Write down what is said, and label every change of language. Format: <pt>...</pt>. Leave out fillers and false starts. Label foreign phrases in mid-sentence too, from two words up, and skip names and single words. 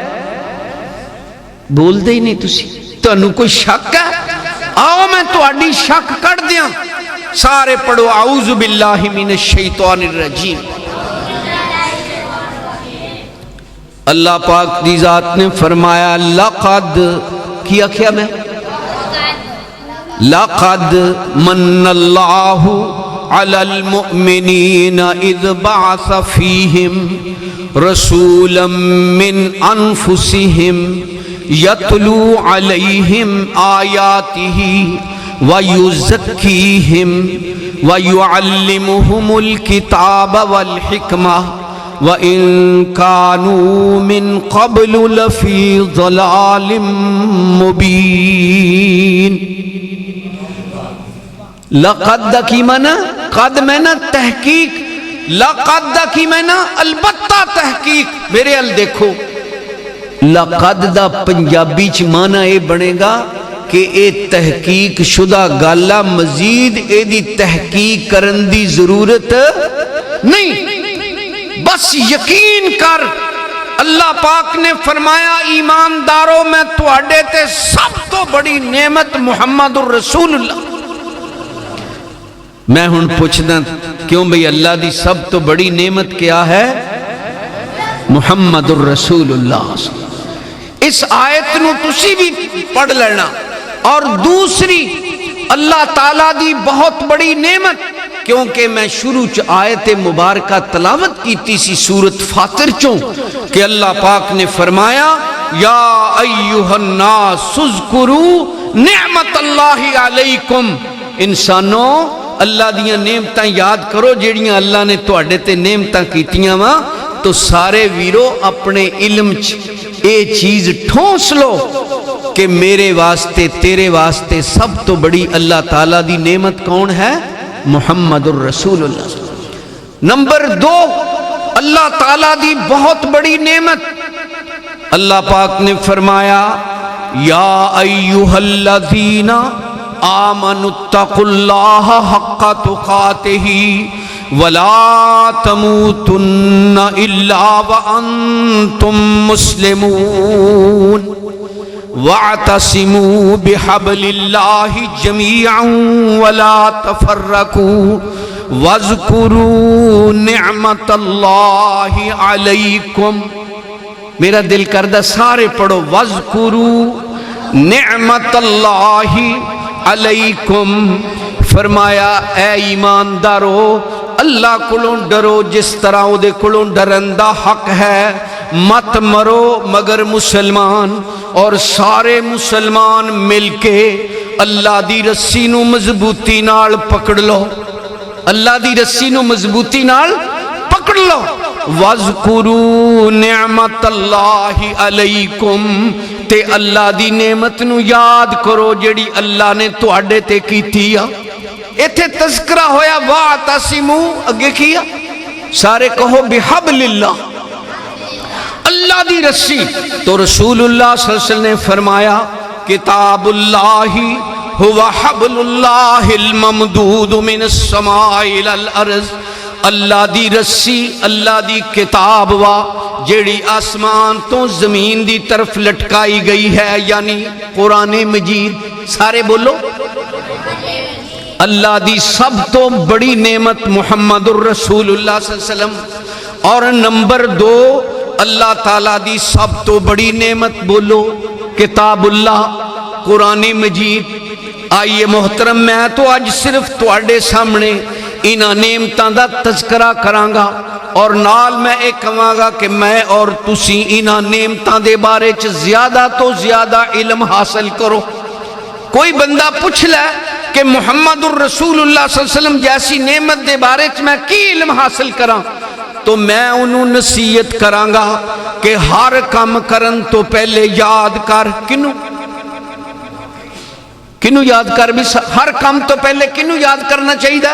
<pa>بول دے ہی نہیں تسی، تو انہوں کوئی شک ہے؟ آؤ میں تو اڈی شک کر دیا، سارے پڑھو</pa> <ar>اعوذ باللہ من الشیطان الرجیم۔</ar> <pa>اللہ پاک دی ذات نے فرمایا لقد کیا کیا میں؟</pa> <ar>لقد من اللہ علی المؤمنین اذ بعث فیہم رسولا من انفسہم یتلو علیہم آیاتہ ویزکیہم ویعلمہم الکتاب والحکمہ وَإِن كَانُوا مِن قَبْلُ لَفِي ضَلَالٍ مُبِينٍ۔</ar> <pa>لقد کی معنی قد میں نا تحقیق، لقد کی میں نا البتہ تحقیق، میرے ال دیکھو لقد دا پنجابی چ معنی اے بنے گا کہ اے تحقیق شدہ گالا، مزید اے دی تحقیق کرن دی ضرورت نہیں، بس یقین کر۔ اللہ پاک نے فرمایا ایماندارو میں تواڈے تے سب تو بڑی نعمت</pa> <ar>محمد الرسول اللہ۔</ar> <pa>میں ہن پوچھدا کیوں بھئی اللہ دی سب تو بڑی نعمت کیا ہے؟</pa> <ar>محمد الرسول اللہ۔</ar> <pa>اس آیت نو تسی بھی پڑھ لینا۔ اور دوسری اللہ تعالیٰ دی بہت بڑی نعمت، کیونکہ میں شروع چ آیت مبارکہ تلاوت کیتی سی سورت فاطر چوں کہ اللہ پاک نے فرمایا</pa> <ar>یا ایہا الناس اذکروا نعمت اللہ علیکم،</ar> <pa>انسانوں اللہ دیاں نعمتاں یاد کرو جیڑیاں اللہ نے تواڈے تے نعمتاں کیتیاں وا۔ تو سارے ویرو اپنے علم چ اے چیز ٹھونس لو کہ میرے واسطے تیرے واسطے سب تو بڑی اللہ تعالیٰ دی نعمت کون ہے؟</pa> <ar>محمد الرسول اللہ۔</ar> <pa>نمبر 2 اللہ تعالیٰ دی بہت بڑی نعمت، اللہ پاک نے فرمایا</pa> <ar>یا ایہا الذین آمنوا اتقوا اللہ حق تقاتہ ولا تموتن الا وانتم مسلمون واعتصموا بحبل اللہ جميعا ولا تفرقوا واذکروا نعمت اللہ علیکم۔</ar> <pa>میرا دل کردہ سارے پڑھو</pa> <ar>واذکروا نعمت اللہ علیکم۔</ar> <pa>فرمایا اے ایماندارو اللہ کولوں ڈرو جس طرح او دے کولوں ڈرن دا حق ہے، مت مرو مگر مسلمان، اور سارے مسلمان مل کے اللہ دی رسی نو مضبوطی نال پکڑ لو، اللہ دی رسی نو مضبوطی نال پکڑ لو۔</pa> <ar>وَاذْكُرُوا نِعْمَةَ اللَّهِ عَلَيْكُمْ،</ar> <pa>تے اللہ دی نعمت نو یاد کرو جڑی اللہ نے تواڈے تے کیتی ہے۔ ایتھے تذکرہ ہویا وَاعْتَصِمُوا، اگے کیا سارے کہو</pa> <ar>بِحَبْلِ اللَّهِ،</ar> <pa>اللہ دی رسی۔</pa> <ar>تو رسول اللہ صلی اللہ علیہ وسلم</ar> <pa>نے فرمایا</pa> <ar>کتاب اللہ هو حبل اللہ الممدود من السماء الى الارض،</ar> <pa>اللہ دی رسی اللہ دی کتاب وا جیڑی آسمان تو زمین دی طرف لٹکائی گئی ہے، یعنی قرآن مجید۔ سارے بولو اللہ دی سب تو بڑی نعمت</pa> <ar>محمد الرسول اللہ صلی اللہ علیہ وسلم۔</ar> <pa>اور نمبر 2 اللہ تعالیٰ دی سب تو بڑی نعمت بولو</pa> <ar>کتاب اللہ قرآن مجید۔</ar> <pa>آئیے محترم میں تو آج صرف تواڈے سامنے انہاں نعمتاں دا تذکرہ کرانگا، اور نال میں ایک کہاں گا کہ میں اور تسی انہاں نعمتاں دے بارے چ زیادہ تو زیادہ علم حاصل کرو۔ کوئی بندہ پوچھ لے کہ</pa> <ar>محمد الرسول اللہ صلی اللہ علیہ وسلم</ar> <pa>جیسی نعمت دے بارے چ میں کی علم حاصل کراں، تو میں انہوں نصیحت کرانگا کہ ہر کام کرن تو پہلے یاد کر کنوں یاد کر بھی ہر کام تو پہلے کنوں یاد کرنا چاہیے؟</pa>